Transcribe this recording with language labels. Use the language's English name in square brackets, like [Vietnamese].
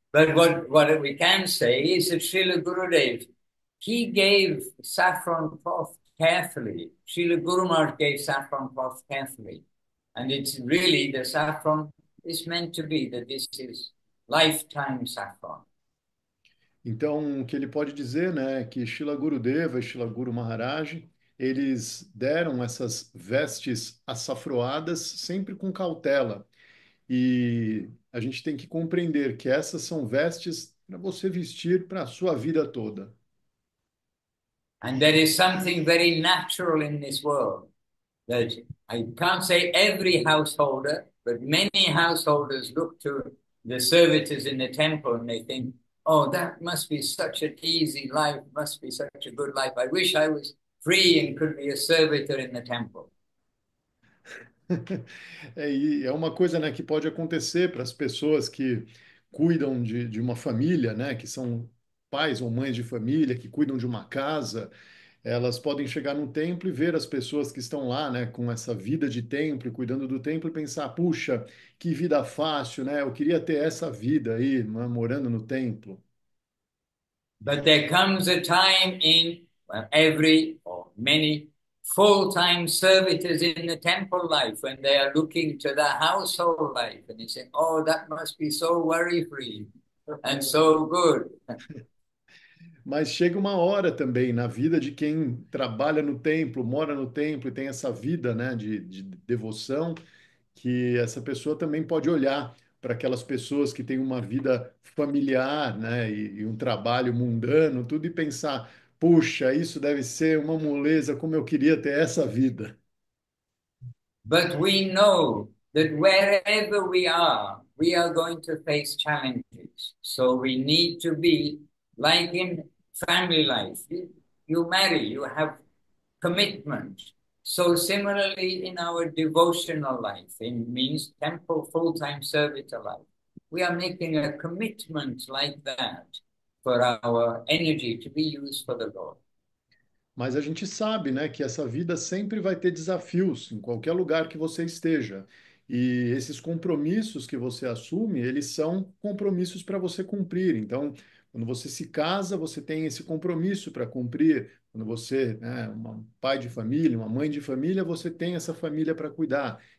[English] But what we can say is that Srila Gurudev, he gave saffron cloth carefully. Srila Guru Maharaj gave saffron cloth carefully. And it's really, the saffron is meant to be that this is lifetime saffron. [Portuguese] Então, o que ele pode dizer, né, é que Shila Gurudeva e Shila Guru Maharaj, eles deram essas vestes açafroadas sempre com cautela. E a gente tem que compreender que essas são vestes para você vestir para a sua vida toda. [English] And there is something very natural in this world that I can't say every householder, but many householders look to the servitors in the temple and they think, oh, that must be such an easy life, must be such a good life. I wish I was free and could be a servitor in the temple. [Portuguese] E é uma coisa, né, que pode acontecer para as pessoas que cuidam de uma família, né, que são pais ou mães de família, que cuidam de uma casa. Elas podem chegar no templo e ver as pessoas que estão lá, né, com essa vida de templo, cuidando do templo, e pensar, puxa, que vida fácil, né? Eu queria ter essa vida aí, né, morando no templo. [English] But there comes a time in every or many full-time servitors in the temple life when they are looking to the household life and they say, oh, that must be so worry-free and so good. [Portuguese] Mas chega uma hora também na vida de quem trabalha no templo, mora no templo e tem essa vida, né, de devoção, que essa pessoa também pode olhar para aquelas pessoas que têm uma vida familiar, né, e um trabalho mundano, tudo e pensar, puxa, isso deve ser uma moleza, como eu queria ter essa vida. [English] But we know that wherever we are going to face challenges. So we need to be like in family life. You marry, you have commitment. So similarly in our devotional life, in means temple full-time servitor life, we are making a commitment like that for our energy to be used for the Lord. [Portuguese] Mas a gente sabe, né, que essa vida sempre vai ter desafios em qualquer lugar que você esteja. E esses compromissos que você assume, eles são compromissos para você cumprir. Então, quando você se casa, você tem esse compromisso para cumprir. Quando você é um pai de família, uma mãe de família, você tem essa família para cuidar.